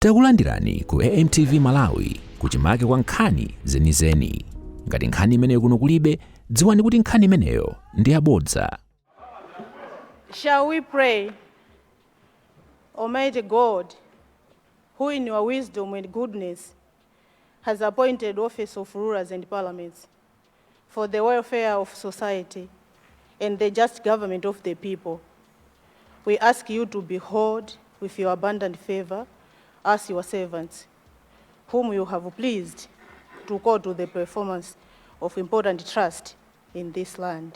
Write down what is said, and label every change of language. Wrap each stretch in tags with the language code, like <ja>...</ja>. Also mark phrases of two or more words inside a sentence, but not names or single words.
<ny>Takulandirani ku AMTV Malawi kuchimake kwa nkhani zenizeni. Ngati nkhani imeneyo kuno kulibe, dziwani kuti nkhani imeneyo ndi yabodza.</ny> <en>Shall we pray? Almighty God, who in your wisdom and goodness has appointed office of rulers and parliaments for the welfare of society and the just government of the people, we ask you to behold with your abundant favor us, your servants, whom you have pleased to call to the performance of important trust in this land.</en>